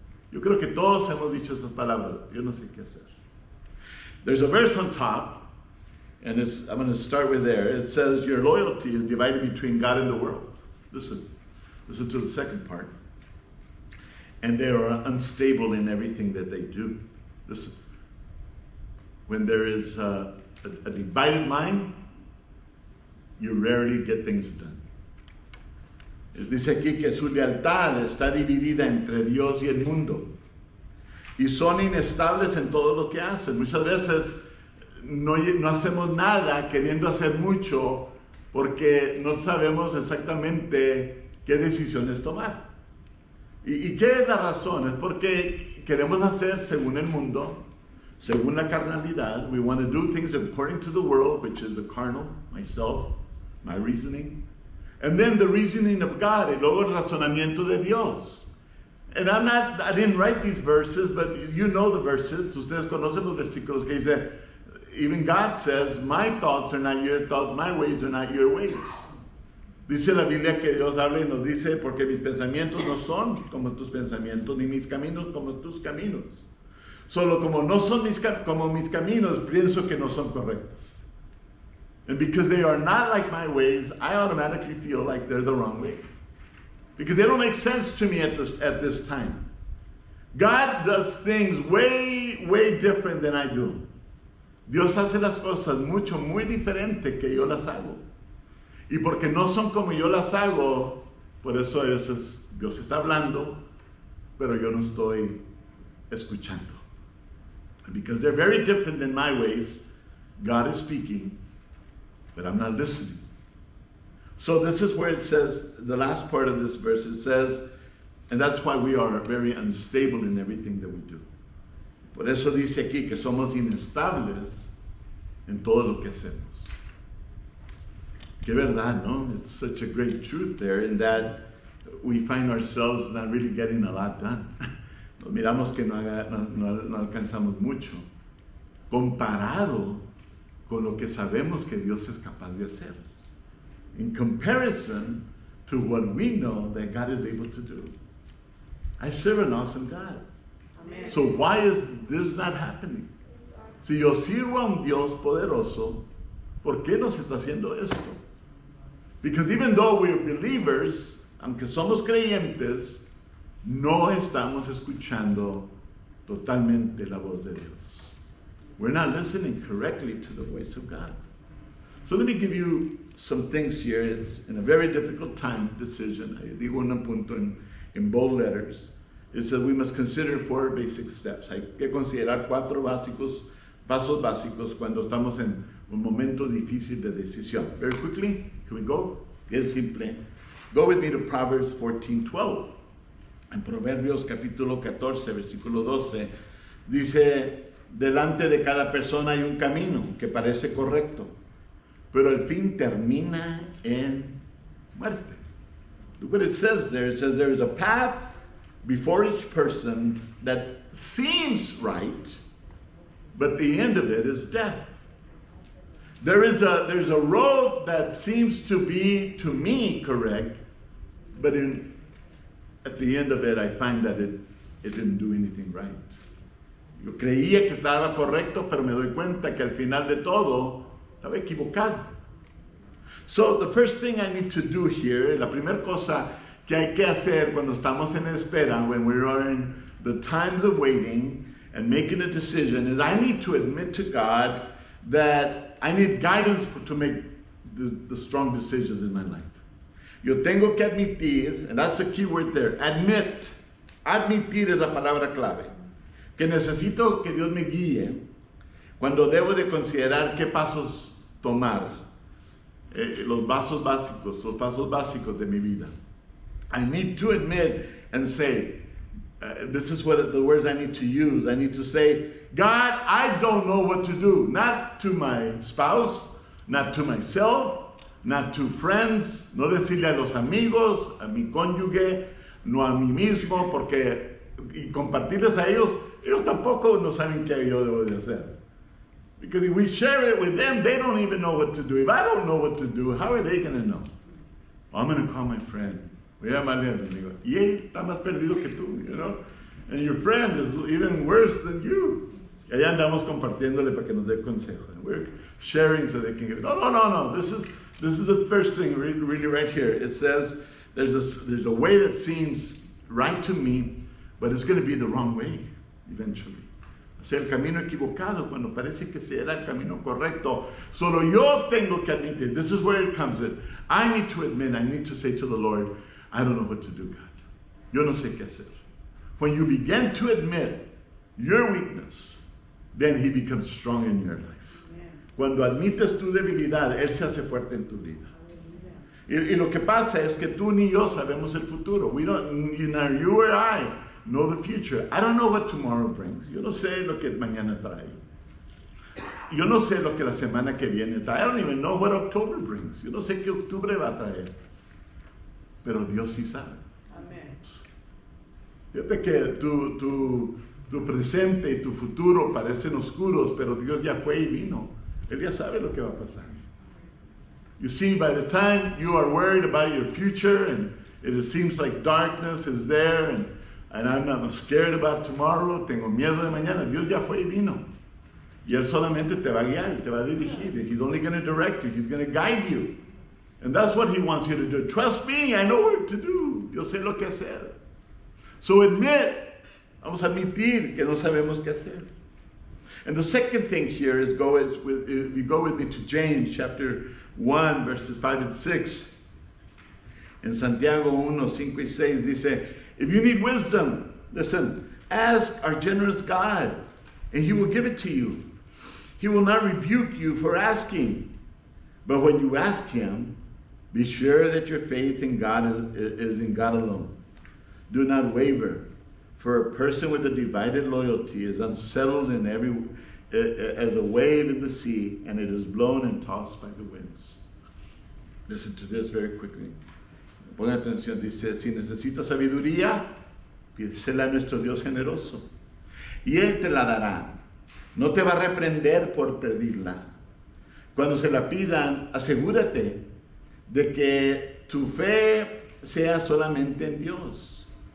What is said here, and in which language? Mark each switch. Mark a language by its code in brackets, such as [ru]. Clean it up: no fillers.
[es] Yo creo que todos hemos dicho esas palabras, yo no sé qué hacer. [en] There's a verse on top, and I'm going to start with there. It says, your loyalty is divided between God and the world. Listen to the second part. And they are unstable in everything that they do. Listen, when there is a divided mind, you rarely get things done. [es] Dice aquí que su lealtad está dividida entre Dios y el mundo. Y son inestables en todo lo que hacen. Muchas veces no hacemos nada queriendo hacer mucho porque no sabemos exactamente qué decisiones tomar. ¿Y qué es la razón? Es porque queremos hacer según el mundo, según la carnalidad. [en] We want to do things according to the world, which is the carnal, myself, my reasoning. And then the reasoning of God, [es] y luego el razonamiento de Dios. [en] And I didn't write these verses, but you know the verses. [es] Ustedes conocen los versículos que dice, [en] even God says, my thoughts are not your thoughts, my ways are not your ways. [es] Dice la Biblia que Dios habla y nos dice, porque mis pensamientos no son como tus pensamientos, ni mis caminos como tus caminos. Solo como no son como mis caminos, pienso que no son correctos. [en] And because they are not like my ways, I automatically feel like they're the wrong ways. Because they don't make sense to me at this time. God does things way, way different than I do. [es] Dios hace las cosas muy diferente que yo las hago. Y porque no son como yo las hago, por eso a veces Dios está hablando, pero yo no estoy escuchando. [en] Because they're very different than my ways, God is speaking, but I'm not listening. So this is where it says, the last part of this verse, it says, and that's why we are very unstable in everything that we do. [es] Por eso dice aquí que somos inestables en todo lo que hacemos. Que verdad, no? [en] It's such a great truth there in that we find ourselves not really getting a lot done. [es] Nos miramos que no alcanzamos mucho, comparado con lo que sabemos que Dios es capaz de hacer. [en] In comparison to what we know that God is able to do. I serve an awesome God. Amen. So why is this not happening? [es] Si yo sirvo a un Dios poderoso, ¿por qué no se está haciendo esto? [en] Because even though we're believers, [es] aunque somos creyentes, no estamos escuchando totalmente la voz de Dios. [en] We're not listening correctly to the voice of God. So let me give you some things here. It's in a very difficult time decision. I [es] digo un punto [en] in bold letters. It says we must consider 4 basic steps. [es] Hay que considerar 4 pasos básicos cuando estamos en un momento difícil de decisión. [en] Very quickly, can we go? [es] Bien simple. [en] Go with me to Proverbs 14:12. [es] En Proverbios capítulo 14, versículo 12, dice, delante de cada persona hay un camino que parece correcto, pero el fin termina en muerte. [en] Look what it says there. It says there is a path before each person that seems right, but the end of it is death. There's a road that seems to be, to me, correct, but at the end of it, I find that it didn't do anything right. [es] Yo creía que estaba correcto, pero me doy cuenta que al final de todo estaba equivocado. [en] So the first thing I need to do here, [es] la primera cosa que hay que hacer cuando estamos en espera, [en] when we are in the times of waiting and making a decision, is I need to admit to God that I need guidance to make the strong decisions in my life. [es] Yo tengo que admitir, [en] and that's the key word there, admit. [es] Admitir es la palabra clave. Que necesito que Dios me guíe cuando debo de considerar qué pasos tomar. Los pasos básicos de mi vida. [en] I need to admit and say, this is what the words I need to use. I need to say, God, I don't know what to do. Not to my spouse, not to myself, not to friends, [es] no decirle a los amigos, a mi cónyuge, no a mí mismo, porque y compartirles a ellos tampoco no saben qué yo debo de hacer. [en] Because if we share it with them, they don't even know what to do. If I don't know what to do, how are they going to know? I'm going to call my friend. [es] Voy a llamarle a mi amigo. Y él está más perdido que tú, [en] you know? And your friend is even worse than you. [es] Y allá andamos compartiéndole para que nos dé consejo. [en] And we're sharing so they can give. No. This is the first thing, really right here. It says there's a way that seems right to me, but it's going to be the wrong way eventually. [es] O sea, el camino equivocado cuando parece que será el camino correcto. Solo yo tengo que admitir. [en] This is where it comes in. I need to admit, I need to say to the Lord, I don't know what to do, God. [es] Yo no sé qué hacer. [en] When you begin to admit your weakness, then He becomes strong in your life. [es] Cuando admites tu debilidad, Él se hace fuerte en tu vida. Y lo que pasa es que tú ni yo sabemos el futuro. [en] You or I know the future. I don't know what tomorrow brings. [es] Yo no sé lo que mañana trae. Yo no sé lo que la semana que viene trae. [en] I don't even know what October brings. [es] Yo no sé qué octubre va a traer. Pero Dios sí sabe. Amén. Fíjate que tu presente y tu futuro parecen oscuros, pero Dios ya fue y vino. Él ya sabe lo que va a pasar. [en] You see, by the time you are worried about your future and it seems like darkness is there and I'm scared about tomorrow, [es] tengo miedo de mañana, Dios ya fue y vino. Y Él solamente te va a guiar, te va a dirigir. [en] He's only going to direct you. He's going to guide you. And that's what He wants you to do. Trust me, I know what to do. [es] Yo sé lo que hacer. [en] So admit, [es] vamos a admitir que no sabemos qué hacer. [en] And the second thing here is go with me to James chapter 1, verses 5 and 6. In Santiago 1, [es] 5 y 6 dice, [en] if you need wisdom, listen, ask our generous God, and He will give it to you. He will not rebuke you for asking, But when you ask him, be sure that your faith in God is in God alone. Do not waver, for a person with a divided loyalty is unsettled as a wave in the sea, and it is blown and tossed by the winds. Listen to this very quickly. [es] Pongan atención, dice, si necesitas sabiduría, pídesela a nuestro Dios generoso, y Él te la dará. No te va a reprender por pedirla. Cuando se la pidan, asegúrate de que tu fe sea solamente en Dios.